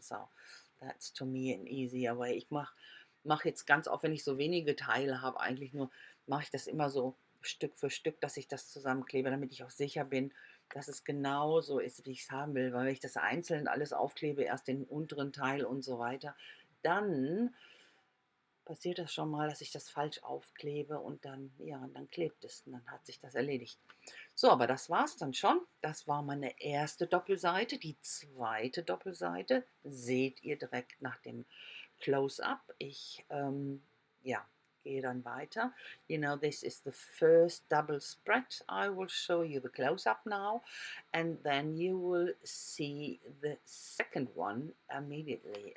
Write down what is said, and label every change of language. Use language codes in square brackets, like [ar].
[en] So that's to me an easier way. [de] Ich mach jetzt ganz oft, wenn ich so wenige Teile habe, mache ich das immer so Stück für Stück, dass ich das zusammenklebe, damit ich auch sicher bin, dass es genau so ist, wie ich es haben will. Weil wenn ich das einzeln alles aufklebe, erst den unteren Teil und so weiter, dann passiert das schon mal, dass ich das falsch aufklebe und dann klebt es und dann hat sich das erledigt. So, aber das war es dann schon. Das war meine erste Doppelseite. Die zweite Doppelseite seht ihr direkt nach dem Close-up. Ich gehe dann weiter. [en] You know, this is the first double spread. I will show you the close-up now, and then you will see the second one immediately.